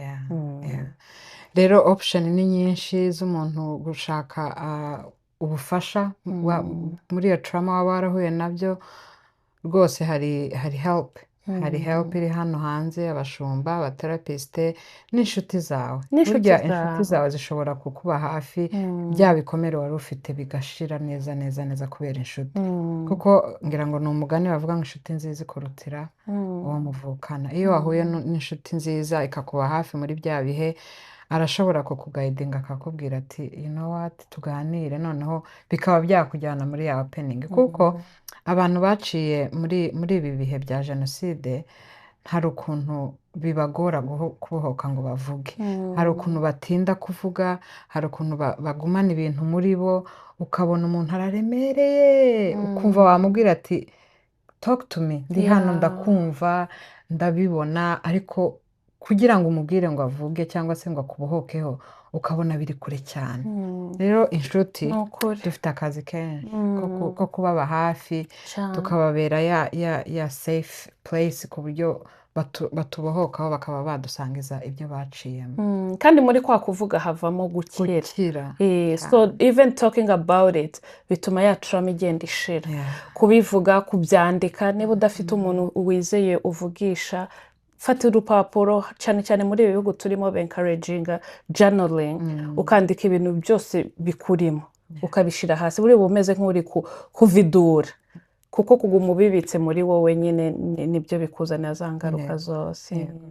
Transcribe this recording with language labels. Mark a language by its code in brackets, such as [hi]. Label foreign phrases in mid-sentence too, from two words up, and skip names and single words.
[rw] rero option ni nyinshi z'umuntu gushaka ubufasha muri iyo trauma waba warahuye nabyo rwose hari help hari help iri hano hanze abashumba abaterapisite n'inshuti zawe burya inshuti zawe zishobora kukuba hafi bya bikomere wari ufite bigashira neza kubera inshuti kuko ngira ngo ni umugani bavuga ngo inshuti nziza ikurutira uwo muvukana iyo wahuye n'inshuti nziza ikakuba hafi muri bya bihe arashobora kukugayidinga akakubwira ati [en] you know what [rw] tuganire noneho bikaba byakujyana muri ya opening kuko abantu baciye muri ibi bihe bya jenoside hari ukuntu bibagora kubohoka ngo bavuge hari ukuntu batinda kuvuga hari ukuntu bagumana ibintu muri bo ukabona umuntu araremereye ukumva wamubwira ati [en] talk to me [rw] ndi hano ndakumva ndabibona ariko kugira ngo umubwire ngo avuge cyangwa se ngo akubohokeho ukabona biri kure cyane. rero inshuti ni ukuri dufite akazi kenshi ko kubaba hafi cyane tukababera ya [en] safe place [rw] ku buryo batubohokaho bakaba badusangiza ibyo baciyemo. kandi muri kwa kuvuga havamo gukira gukira [en] so even talking about it [rw] bituma ya trauma igenda ishira kubivuga kubyandika niba udafite umuntu wizeye uvugisha fata urupapuro cyane cyane muri ibi bihugu turimo [en] encouraginga journaling [rw] ukandika ibintu byose bikurimo ukabishyira hasi buri bumeze nk'uri kuvidura kuko kuguma ubibitse muri wowe nyine nibyo bikuzanira za ngaruka zose.